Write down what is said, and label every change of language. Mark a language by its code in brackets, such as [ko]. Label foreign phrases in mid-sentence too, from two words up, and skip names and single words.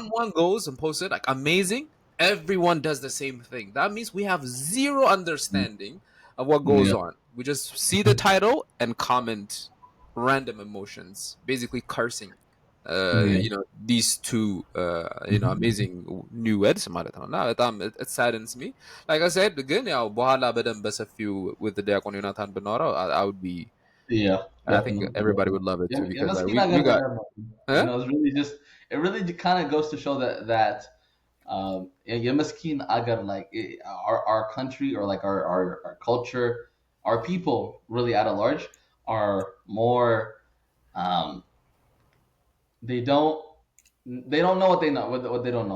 [en] someone goes and posts it like amazing, everyone does the same thing. That means we have zero understanding of what goes Yeah. on. We just see the title and comment random emotions, basically cursing. Yeah. These two amazing new words [am] ማለት ነው እና በጣም [en] it saddens me. Like I said, [am] ግን ያው በኋላ በደንብ በሰፊው [en] with the [am] ዲያቆን ዮናታን ብናወራው [en] I would be. Yeah, I think definitely, everybody would definitely. love it Yeah, too yeah, because Maskina we got. Gargara, Huh? it's really just, it really kind of goes to show that yeah, Maskin Agar, like our country, or like our culture, our people really at a large are more, um, they don't they don't know what they know, what they don't know.